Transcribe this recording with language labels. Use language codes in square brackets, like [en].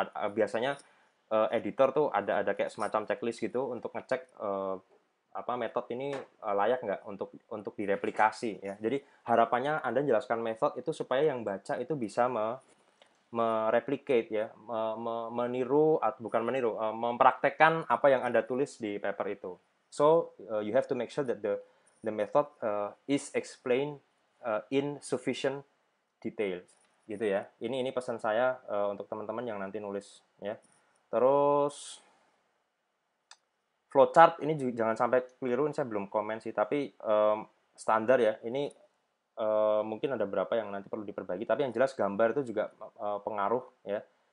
[id] Biasanya editor tuh ada kayak semacam checklist gitu untuk ngecek metode ini layak nggak untuk direplikasi ya. Jadi harapannya Anda jelaskan metode itu supaya yang baca itu bisa mereplicate ya, meniru atau bukan meniru, mempraktekkan apa yang Anda tulis di paper itu. [en] So you have to make sure that the method is explained in sufficient detail gitu ya. [id] Ini pesan saya untuk teman-teman yang nanti nulis ya. Terus flowchart ini juga, jangan sampai keliru, ini saya belum komen sih, tapi standar ya. Ini mungkin ada beberapa yang nanti perlu diperbaiki, tapi yang jelas gambar itu juga pengaruh ya.